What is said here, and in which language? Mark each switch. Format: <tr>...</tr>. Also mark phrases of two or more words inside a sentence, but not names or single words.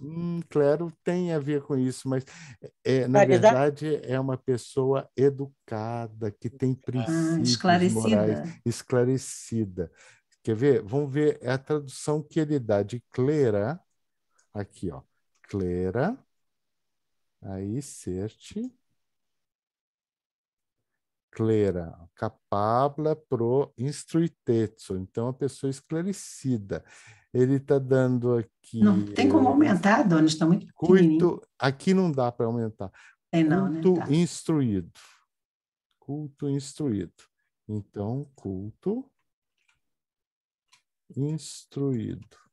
<pt>Clero tem a ver com isso, mas na Claridade. verdade é uma pessoa educada, que tem princípios morais, Esclarecida. esclarecida. Quer ver? Vamos ver a tradução que ele dá de clera. Aqui, ó. Clera. Aí, certe.</pt> <eo>Clera, capabla pro instruitetso.</eo> <pt>Então, a pessoa esclarecida. Ele está dando Não aqui tem como aumentar, dona, está muito pequenininho. culto. Aqui não dá para aumentar. Tem não, né? Culto Tá. instruído. Culto instruído. Então, culto instruído.</pt>